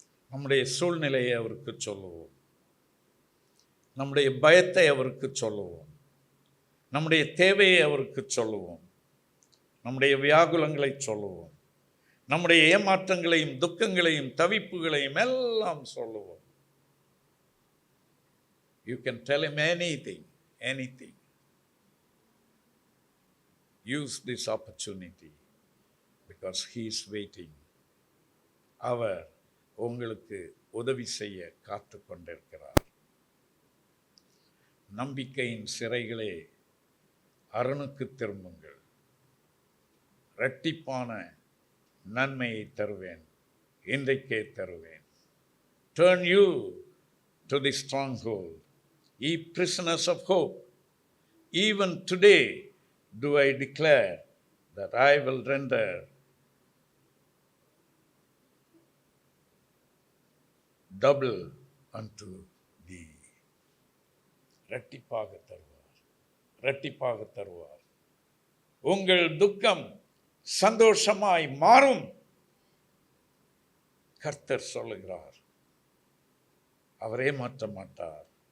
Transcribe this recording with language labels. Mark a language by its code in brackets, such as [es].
[ta] நம்முடைய சூழ்நிலையை அவருக்கு சொல்லுவோம், நம்முடைய பயத்தை அவருக்கு சொல்லுவோம், நம்முடைய தேவையை அவருக்கு சொல்லுவோம், நம்முடைய வியாகுலங்களை சொல்லுவோம், நம்முடைய ஏமாற்றங்களையும் துக்கங்களையும் தவிப்புகளையும் எல்லாம் சொல்லுவோம். [en] You can tell him anything. Use this opportunity because he is waiting. [ta] அவர் உங்களுக்கு உதவி செய்ய காத்து கொண்டிருக்கிறார். நம்பிக்கையின் சிறைகளே, அரணுக்கு திரும்புங்கள், இரட்டிப்பான நன்மையை தருவேன், இன்றைக்கே தருவேன். [en] Turn you to the stronghold, ye prisoners of hope. Even today do I declare that I will render double unto thee. [ta] இரட்டிப்பாக தருவார், இரட்டிப்பாக தருவார். உங்கள் துக்கம் சந்தோஷமாய் மாறும். கர்த்தர் சொல்லுகிறார். அவரே மாற்ற மாட்டார்.